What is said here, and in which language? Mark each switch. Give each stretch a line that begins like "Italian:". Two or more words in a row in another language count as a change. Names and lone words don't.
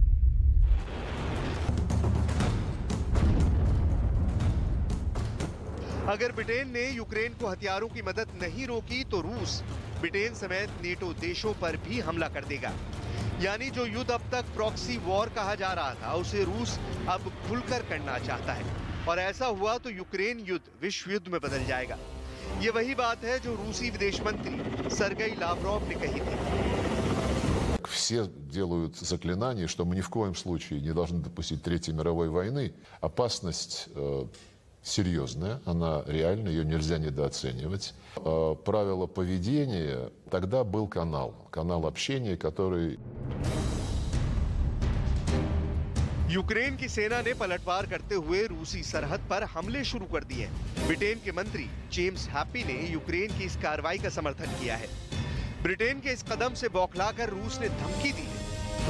Hindi: अगर ब्रिटेन ने यूक्रेन को हथियारों की मदद नहीं रोकी, तो रूस ब्रिटेन समेत नेटो देशों पर भी हमला कर देगा। यानी जो युद्ध अब तक
English: proxy war
Hindi: कहा जा रहा था, उसे रूस अब खुलकर करना चाहता है, और ऐसा हुआ तो यूक्रेन युद्ध विश्व युद्ध में बदल जाएगा। ये वही बात है जो रूसी विदेश मंत्री सर्गेई लावरोव ने कही थी।
Russian: Все делают заклинания, что мы ни в коем случае не должны допустить Третьей мировой войны. Опасность серьезная, она реальна, ее нельзя недооценивать. Правило поведения, тогда был канал общения, который...
Hindi: यूक्रेन की सेना ने पलटवार करते हुए रूसी सरहद पर हमले शुरू कर दिए। ब्रिटेन के मंत्री जेम्स हैप्पी ने यूक्रेन की इस कार्रवाई का समर्थन किया है। ब्रिटेन के इस कदम से बौखलाकर रूस ने धमकी दी है।